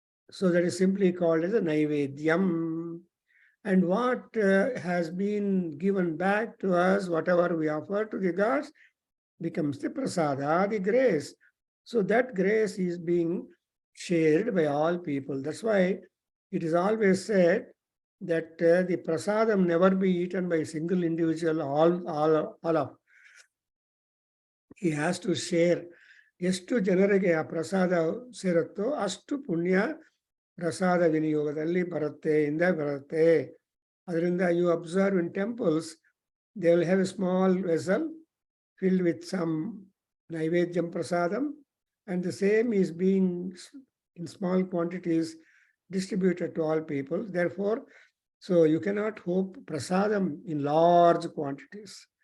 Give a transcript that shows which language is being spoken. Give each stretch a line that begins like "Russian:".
English: So that is simply called as a naivedyam. And what has been given back to us, whatever we offer to the gods, becomes the prasada, the grace. So that grace is being shared by all people. That's why it is always said that the prasadam never be eaten by a single individual, all of. He has to share.
Kannada: ಎಷ್ಟು ಜನರಿಗೆ ಆ ಪ್ರಸಾದ ಸೇರುತ್ತೋ ಅಷ್ಟು ಪುಣ್ಯ ಪ್ರಸಾದ ವಿನಿಯೋಗದಲ್ಲಿ ಬರುತ್ತೆ ಇಂದ ಬರುತ್ತೆ.
English: ಅದರಿಂದ you observe in temples, they will have a small vessel filled with some naivedyam prasadam, and the same is being in small quantities distributed to all people. Therefore, so you cannot hope prasadam in large quantities.